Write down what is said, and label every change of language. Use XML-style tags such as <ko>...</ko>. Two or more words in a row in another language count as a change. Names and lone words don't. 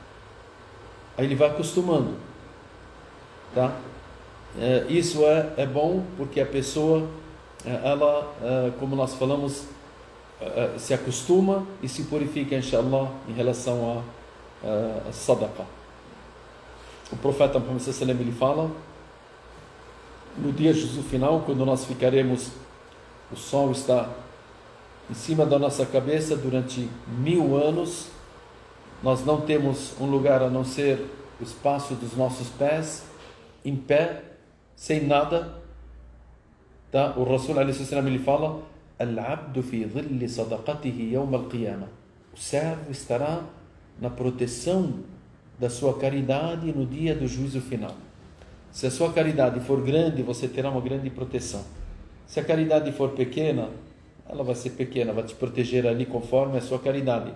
<pt>Aí ele vai acostumando, tá? Isso é bom porque a pessoa, ela, como nós falamos, se acostuma e se purifica, inshallah, em relação a sadaqa. O profeta Muhammad</pt> <ar>صلى الله عليه وسلم</ar> <pt>ele fala: no dia juízo final, quando nós ficaremos, o sol está em cima da nossa cabeça durante 1000 anos, nós não temos um lugar a não ser o espaço dos nossos pés, em pé, sem nada, tá? O Rasul</pt> <ar>عليه وسلم</ar> <pt>ele fala:</pt> <ar>العبد في ظل صدقته يوم القيامة.</ar> <pt>O servo estará na proteção da sua caridade no dia do juízo final. Se a sua caridade for grande, você terá uma grande proteção. Se a caridade for pequena, ela vai ser pequena, vai te proteger ali conforme a sua caridade.</pt>